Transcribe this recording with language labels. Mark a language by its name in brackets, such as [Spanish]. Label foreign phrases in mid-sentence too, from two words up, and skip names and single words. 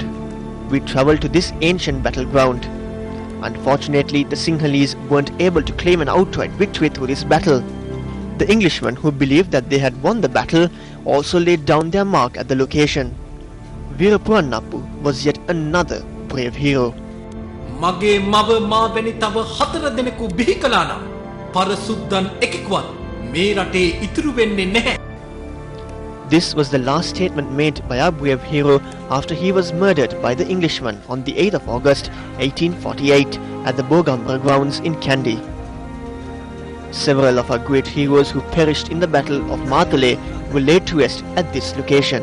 [English] We travelled to this ancient battleground. Unfortunately, the Sinhalese weren't able to claim an outright victory through this battle. The Englishmen, who believed that they had won the battle, also laid down their mark at the location. Veerapuannappu was yet another brave hero. [Sinhala] මගේ මව වැනි තව 4 දෙනෙකු බිහි කළා නම් පරසුද්දන් ekekවත් මේ රටේ ඉතුරු වෙන්නේ නැහැ. [English] This was the last statement made by our brave hero after he was murdered by the Englishmen on the 8th of August 1848 at the Bogambra grounds in Kandy. Several of our great heroes who perished in the Battle of Matale were laid to rest at this location.